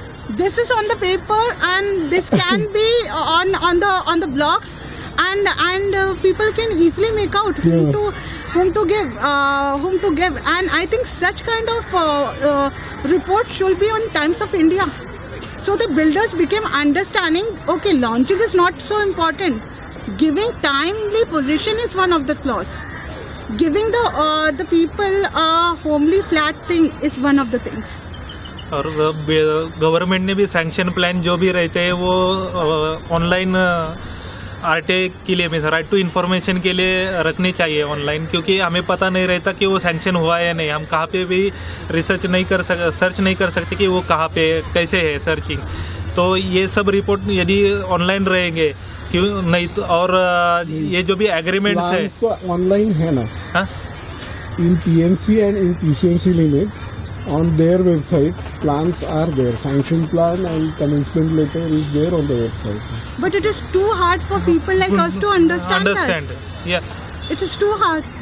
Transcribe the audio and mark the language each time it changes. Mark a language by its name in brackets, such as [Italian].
[English] This is on the paper, and this can be on the blogs, and people can easily make out whom to give, and I think such kind of report should be on Times of India, so the builders became understanding. Okay, launching is not so important. Giving timely possession is one of the clause. Giving the people a homely flat thing is one of the things. [Hindi] और government ने भी sanction plan जो भी रहते हैं वो online RTI के लिए, राइट टू इन्फॉर्मेशन के लिए रखनी चाहिए ऑनलाइन, क्योंकि हमें पता नहीं रहता कि वो सैंक्शन हुआ है या नहीं. हम कहाँ पे भी सर्च नहीं कर सकते कि वो कहाँ पे कैसे है सर्चिंग. तो ये सब रिपोर्ट यदि ऑनलाइन रहेंगे, क्यों नहीं तो. और ये जो भी एग्रीमेंट्स है तो ऑनलाइन है ना. हाँ, [English] In PMC and in PCMC limit on their websites, plans are there. Sanction plan and commencement letter is there on the website. But it is too hard for people like us to understand that. Yeah. It is too hard.